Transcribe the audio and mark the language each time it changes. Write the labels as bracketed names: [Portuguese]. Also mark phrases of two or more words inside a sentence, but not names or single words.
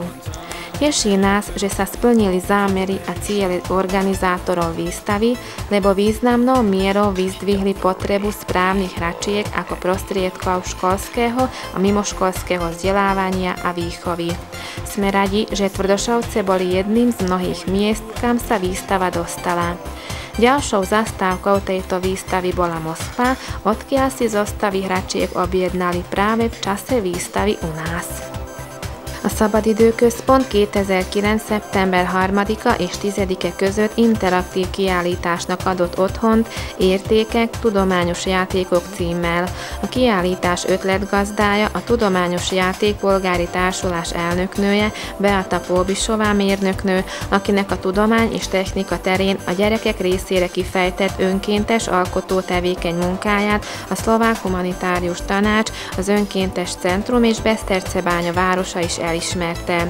[Slovak] Teší nás, že sa splnili zámery a ciele organizátorov výstavy, lebo významnou mierou vyzdvihli potrebu správnych hračiek ako prostriedkov školského a mimoškolského vzdelávania a výchovy. Sme radi, že Tvrdošovce boli jedným z mnohých miest, kam sa výstava dostala. Ďalšou zastávkou tejto výstavy bola Moskva, odkiaľ si zostavy hračiek objednali práve v čase výstavy u nás. [Hungarian] A Szabadidőközpont 2009. szeptember 3-a és 10-e között interaktív kiállításnak adott otthont Értékek, tudományos játékok címmel. A kiállítás ötletgazdája a Tudományos Játékpolgári Társulás elnöknője, Beata Polbišová mérnöknő, akinek a tudomány és technika terén a gyerekek részére kifejtett önkéntes alkotó tevékeny munkáját a Szlovák Humanitárius Tanács, az Önkéntes Centrum és Beszterczebánya városa is elismerte.